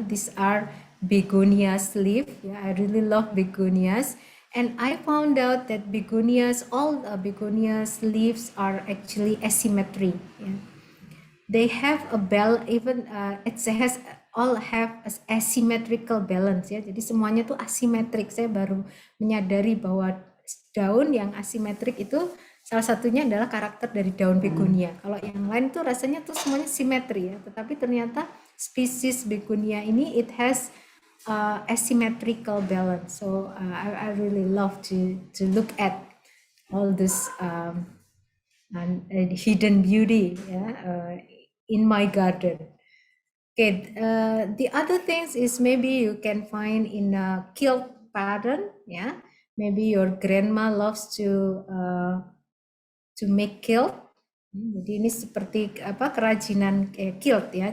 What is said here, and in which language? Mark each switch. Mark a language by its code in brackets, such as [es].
[en] These are begonias leaf, yeah. I really love begonias, and I found out that begonias, all begonias leaves are actually asymmetry, yeah. They have a even it has all have asymmetrical balance, ya. [id] Jadi semuanya tuh asimetrik. Saya baru menyadari bahwa daun yang asimetrik itu salah satunya adalah karakter dari daun begonia. Kalau yang lain tuh rasanya tuh semuanya simetri, ya. Tetapi ternyata spesies begonia ini [en] it has asymmetrical balance. So I really love to look at all this and hidden beauty, yeah, in my garden. Okay, the other things is maybe you can find in a quilt pattern, yeah. Maybe your grandma loves to make quilt. [id] Jadi ini seperti kerajinan quilt, ya.